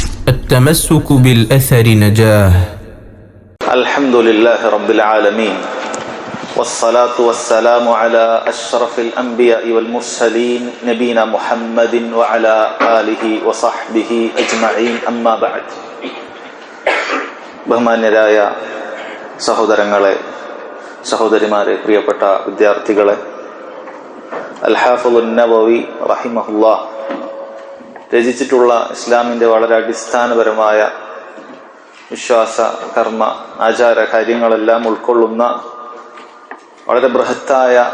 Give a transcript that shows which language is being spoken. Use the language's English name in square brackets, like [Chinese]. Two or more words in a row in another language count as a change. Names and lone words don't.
[Arabic] التمسك بالأثر نجاه. الحمد لله رب العالمين والصلاة والسلام على أشرف الأنبياء والمرسلين نبينا محمد وعلى آله وصحبه أجمعين أما بعد. [Malayalam] ബഹുമാന്യരായ സഹോദരങ്ങളെ, സഹോദരിമാരെ, പ്രിയപ്പെട്ട വിദ്യാർത്ഥികളെ, അൽ ഹാഫിദ് നവവി റഹിമഹുല്ലാഹ് രചിച്ചിട്ടുള്ള ഇസ്ലാമിൻ്റെ വളരെ അടിസ്ഥാനപരമായ വിശ്വാസ, കർമ്മ, ആചാര കാര്യങ്ങളെല്ലാം ഉൾക്കൊള്ളുന്ന വളരെ ബൃഹത്തായ